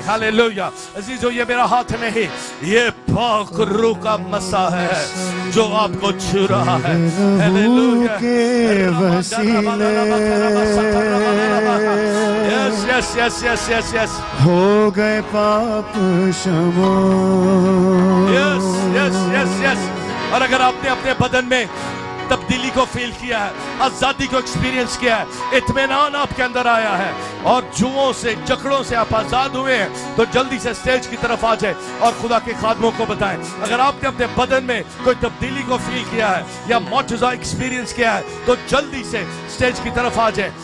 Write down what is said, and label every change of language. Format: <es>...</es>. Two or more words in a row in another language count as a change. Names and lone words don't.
<ur>ہیلیلویا۔ عزیزو، یہ میرا ہاتھ نہیں، یہ پاک روح کا مسا ہے جو آپ کو چھو رہا ہے۔ ہیلیلویا کے وسیلے</ur> <en>yes yes yes yes yes yes</en> <ur>ہو گئے پاپ شما۔</ur> <en>yes yes yes yes.</en> <ur>اور اگر آپ نے اپنے بدن میں تبدیلی کو فیل کیا ہے، آزادی کو ایکسپیرینس کیا ہے، اطمینان آپ کے اندر آیا ہے اور جوؤں سے، جکڑوں سے آپ آزاد ہوئے ہیں، تو جلدی سے سٹیج کی طرف آ جائیں اور خدا کے خادموں کو بتائیں۔ اگر آپ نے اپنے بدن میں کوئی تبدیلی کو فیل کیا ہے یا معجزہ ایکسپیرینس کیا ہے، تو جلدی سے سٹیج کی طرف آ جائیں۔</ur>